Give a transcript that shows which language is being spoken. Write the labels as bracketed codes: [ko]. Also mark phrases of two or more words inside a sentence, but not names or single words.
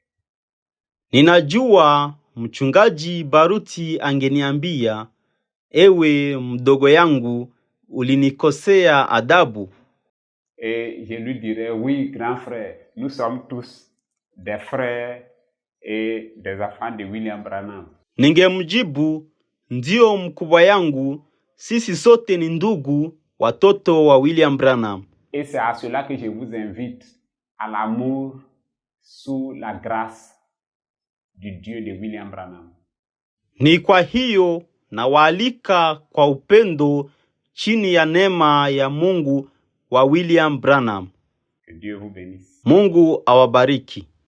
[sw] Ninajua mchungaji Baruti angeniambia, ewe mdogo yangu, ulinikosea adabu. [fr] Et je lui dirais, oui, grand frère, nous sommes tous des frères et des enfants de William Branham. [sw] Ningemjibu, ndio mkubwa yangu, sisi sote ni ndugu, watoto wa William Branham. [fr] Et c'est à cela que je vous invite, à l'amour sous la grâce du Dieu de William Branham. [sw] Ni kwa hiyo nawaalika kwa upendo chini ya neema ya Mungu wa William Branham. [fr] Que Dieu vous bénisse. [sw] Mungu awabariki.